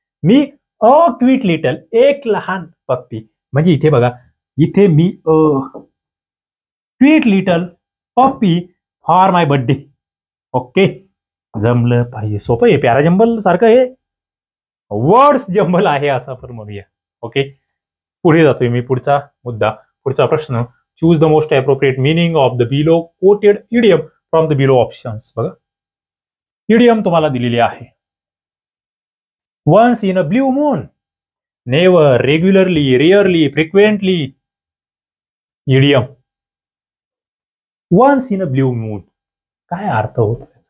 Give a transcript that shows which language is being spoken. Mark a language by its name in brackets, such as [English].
[Marathi] मी cute little एक लहान पप्पी. म्हणजे इथे बघा, इथे मी क्यूट लिटल पप्पी [English] For my birthday. [Marathi] ओके, जमलं पाहिजे. सोपं आहे, पॅराजंबल सारखं आहे, वर्ड्स जंबल आहे असं आपण म्हणूया. ओके, पुढे जातोय मी. पुढचा मुद्दा, पुढचा प्रश्न. [English] Choose the most appropriate meaning of the below quoted idiom from the below options. [Marathi] बघा, इडियम तुम्हाला दिलेली आहे. [English] Once in a blue moon, never, regularly, rarely, frequently. [Marathi] Idiom [English] once in a blue moon [Marathi] काय अर्थ होतो?